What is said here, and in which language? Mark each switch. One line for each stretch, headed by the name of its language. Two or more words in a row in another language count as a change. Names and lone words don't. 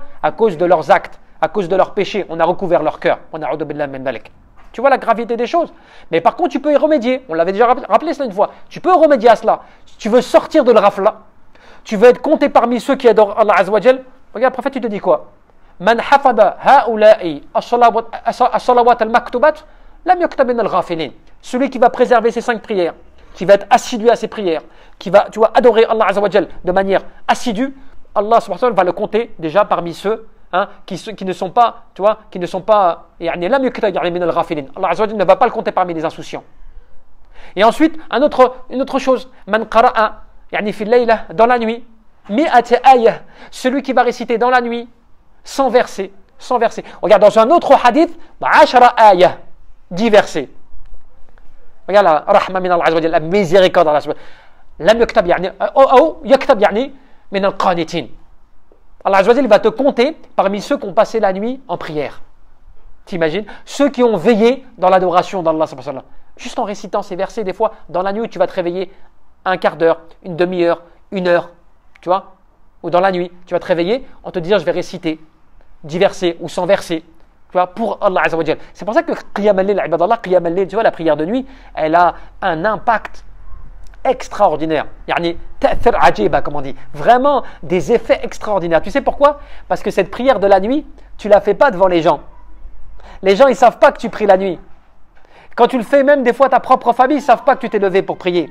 French: À cause de leurs actes. À cause de leurs péchés, on a recouvert leur cœur. Tu vois la gravité des choses. Mais par contre, tu peux y remédier. On l'avait déjà rappelé cela une fois. Tu peux remédier à cela. Si tu veux sortir de le rafla, tu veux être compté parmi ceux qui adorent
Arabic: الله عز وجل.
French: Regarde, le prophète, il te dit quoi?
Arabic: من حافظ هؤلاء الصلوات المكتوبات لم يكتب من الغافلين.
French: Celui qui va préserver ses 5 prières, qui va être assidu à ses prières, qui va, tu vois, adorer
Arabic: الله عز وجل
French: de manière assidue,
Arabic: الله سبحانه وتعالى
French: va le compter déjà parmi ceux qui ne sont pas, tu vois, qui ne sont pas,
Arabic: الله عز وجل
French: ne va pas le compter parmi les insouciants. Et ensuite, une autre chose,
Arabic: من قرأ في ليلة,
French: dans la nuit,
Arabic: مائة آية,
French: celui qui va réciter dans la nuit, sans verset. Regarde, dans un autre hadith, 10 ayah, 10 versets. Regarde la
Arabic: رحمة من الله عز وجل,
French: la miséricorde d'
Arabic: الله عز وجل. لم يكتب يكتب من القانتين. الله عز وجل
French: va te compter parmi ceux qui ont passé la nuit en prière. T'imagines? Ceux qui ont veillé dans l'adoration d'Allah. Juste en récitant ces versets, des fois, dans la nuit, tu vas te réveiller un quart d'heure, une demi-heure, 1 heure, tu vois? Ou dans la nuit, tu vas te réveiller en te disant, je vais réciter 10 versets ou 100 versets, tu vois, pour
Arabic: الله عز وجل.
French: C'est pour ça que
Arabic: قيام الليل عباد الله قيام الليل,
French: tu vois, la prière de nuit, elle a un impact extraordinaire,
Arabic: تأثير عجيبة,
French: comme on dit, vraiment des effets extraordinaires. Tu sais pourquoi? Parce que cette prière de la nuit, tu la fais pas devant les gens. Les gens, ils savent pas que tu pries la nuit. Quand tu le fais, même des fois ta propre famille, ils savent pas que tu t'es levé pour prier.